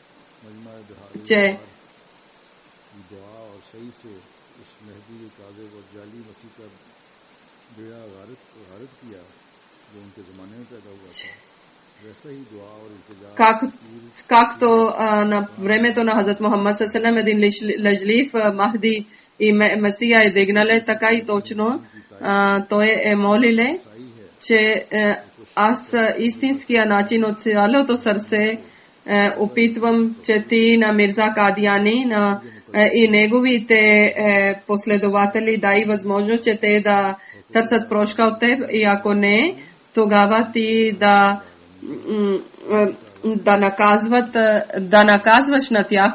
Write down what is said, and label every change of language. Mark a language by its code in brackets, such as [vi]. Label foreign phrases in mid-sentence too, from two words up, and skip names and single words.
[bg] както на времето на Хазрат Мухаммад [ar] صلى الله عليه وسلم [bg] един лъжлив Махди и Месия е дигнале, така и точно той е молиле, че аз истинския начин от цялото сърце опитвам, че ти на Мирза Кадияни и неговите последователи дай възможност, че те да търсят прошка от теб и ако не, тогава ти да наказваш на тях.